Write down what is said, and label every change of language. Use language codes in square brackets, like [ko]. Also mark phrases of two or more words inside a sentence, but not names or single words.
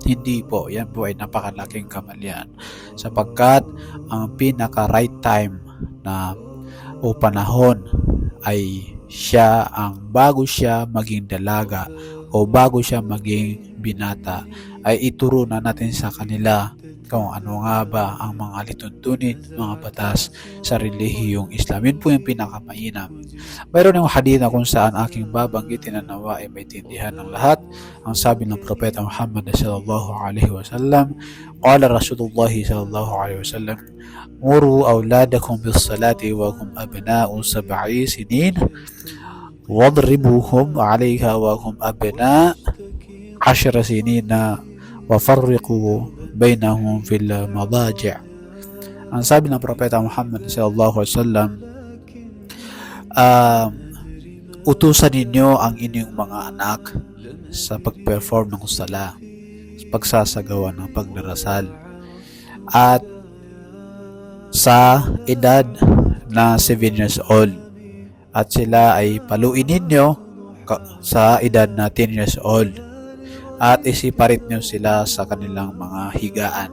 [tl] Hindi po, yan po ay napakalaking kamalian, sapagkat ang pinaka [en] right time [tl] na o panahon ay siya ang bago siya maging dalaga o bago siya maging binata, ay ituro na natin sa kanila kung ano nga ba ang mga lituntunin, mga batas sa relihiyong Islam. Yun po yung pinakamainam. Mayroon yung hadith na kung saan aking babanggitin na nawa ay may tindihan ng lahat. Ang sabi ng Propeta Muhammad [ar] صلى الله عليه وسلم، قال رسول الله صلى الله عليه وسلم، مروا أولادكم بالصلاة وهم أبناء 7 سنين واضربوهم عليها وهم أبناء 10 سنين وفرقوا بينهم في المضاجع'. [tl] Ang sabi ng Propeta Muhammad [ar] صلى الله عليه وسلم, [tl] utusan ninyo ang inyong mga anak sa pag-perform ng sala, sa pagsasagawa ng pagdarasal, at sa edad na 7 [en] years old, [tl] at sila ay paluin ninyo sa edad na 10 [en] years old, [tl] at isiparit nyo sila sa kanilang mga higaan.